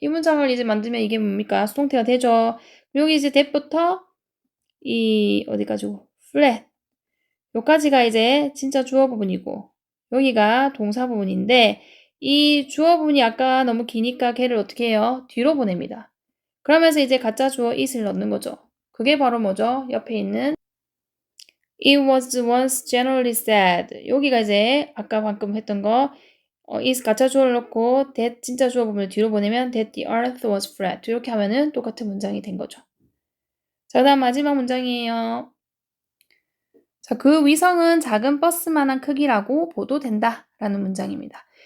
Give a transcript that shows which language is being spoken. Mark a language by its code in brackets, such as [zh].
[ko] 이 문장을 이제 만들면 이게 뭡니까? 수동태가 되죠. 여기 이제 that부터 이 어디까지고? [en] flat. [ko] 요까지가 이제 진짜 주어 부분이고 여기가 동사 부분인데 이 주어 부분이 아까 너무 기니까 걔를 어떻게 해요? 뒤로 보냅니다. 그러면서 이제 가짜 주어 it을 넣는 거죠. 그게 바로 뭐죠? 옆에 있는 [en] It was once generally said. [ko] 여기가 이제 아까 방금 했던 거 is 가짜 주어를 넣고 that 진짜 주어 부분을 뒤로 보내면 [en] that the earth was flat. [ko] 이렇게 하면은 똑같은 문장이 된 거죠. 자, 다음 마지막 문장이에요. 자, 그 위성은 작은 버스만한 크기라고 보도된다 라는 문장입니다.